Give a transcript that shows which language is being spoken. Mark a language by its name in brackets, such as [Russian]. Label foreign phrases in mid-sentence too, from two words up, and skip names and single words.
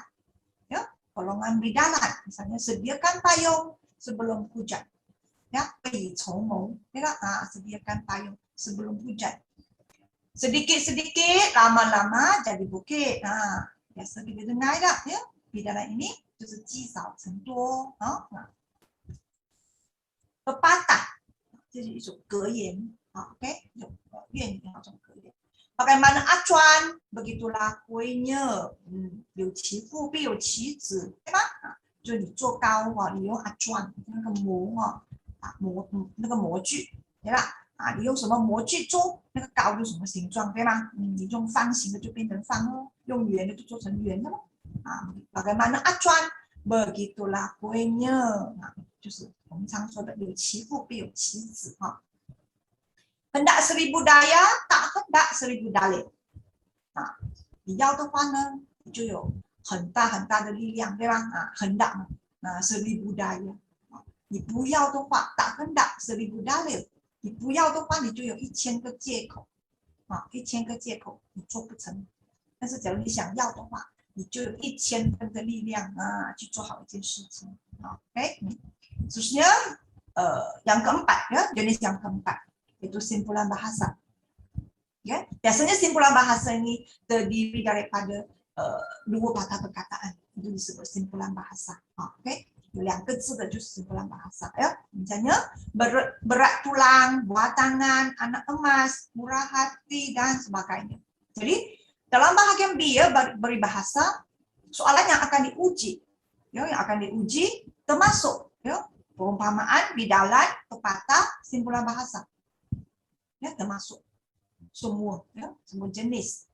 [Malay] Ya, golongan bidalan. Misalnya sediakan payung sebelum hujan. Ya, ya, sediakan payung sebelum hujan. Sedikit-sedikit, lama-lama jadi bukit. Biasa kita dengar tak? Ya, bidalan ini [Chinese] 就是积少成多啊。 [Malay] pepatah [Chinese] 这是一种格言啊 ，OK， 谚语那种格言。 [Malay] Bagaimana acuan? Begitulah kuenya， [Chinese] 有其父必有其子，对吧？就你做糕你用acuan那个模那个模具，对吧？你用什么模具做那个糕就什么形状，对吗？你用方形的就变成方哦，用圆的就做成圆的咯。 [Malay] bagaimana acuan? Begitulah kuenya， [Chinese] 就是我们常说的有其父必有其子哈。 [Malay] hendak 1000 daya， tak hendak 1000 dalil。 [Chinese] 你要的话呢，你就有很大很大的力量，对吧？ [Malay] hendak 1000 daya。 [Chinese] 你不要的话， [Malay] tak hendak 1000 dalil。 [Chinese] 你不要的话，你就有1000个借口，1000个借口你做不成。但是假如你想要的话，你就有1000分的力量去做好一件事情。 [Malay] Oke, khususnya yang keempat ya, jenis yang keempat itu simpulan bahasa. Ya, biasanya simpulan bahasa ini terdiri daripada 2 patah perkataan, itu disebut simpulan bahasa. [Chinese] Oke, 2 个字的就是 [Malay] simpulan bahasa ya. Misalnya berat tulang, buah tangan, anak emas, murah hati dan sebagainya. Jadi dalam bahagian B ya, beri bahasa, soalan yang akan diuji, ya, yang akan diuji termasuk ya, perumpamaan, bidalan, pepatah, simpulan bahasa, ya, termasuk semua, ya, semua jenis.